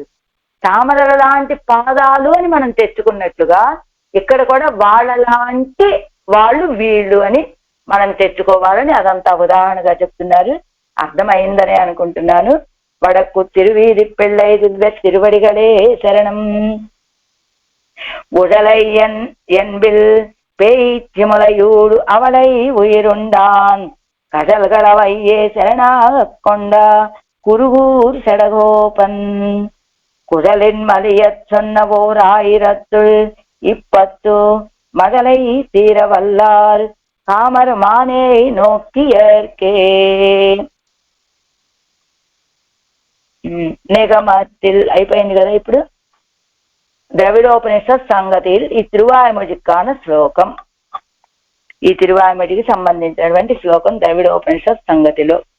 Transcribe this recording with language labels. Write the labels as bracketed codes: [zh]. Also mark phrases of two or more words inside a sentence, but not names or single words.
[te] తామరల లాంటి పాదాలు అని మనం తెచ్చుకున్నట్లుగా ఇక్కడ కూడా వాళ్ళలాంటి వాళ్ళు వీళ్ళు అని మనం తెచ్చుకోవాలని అదంతా ఉదాహరణగా చెప్తున్నారు. అర్థమైందని అనుకుంటున్నాను. [ta] வடக்கு திருவீதி பிள்ளை திருவடிகளே சரணம். உடலையன் என்பில் பேய்ச்சிமுலையூடு அவளை உயிருண்டான் கடல்களவையே சரணாக கொண்ட குருகூர் செடகோபன். குழலின் மலியச் சொன்ன ஓர் 1010 மதலை தீர வல்லார் காமர் மானே நோக்கியற்கே. [te] నిగమத்தில் అయిపోయింది కదా. ఇప్పుడు ద్రవిడోపనిషత్ సంగతిల్ ఈ తిరువాయుమొజికాన శ్లోకం, ఈ తిరువాయుమొజికి సంబంధించినటువంటి శ్లోకం ద్రవిడోపనిషత్ సంగతిలో.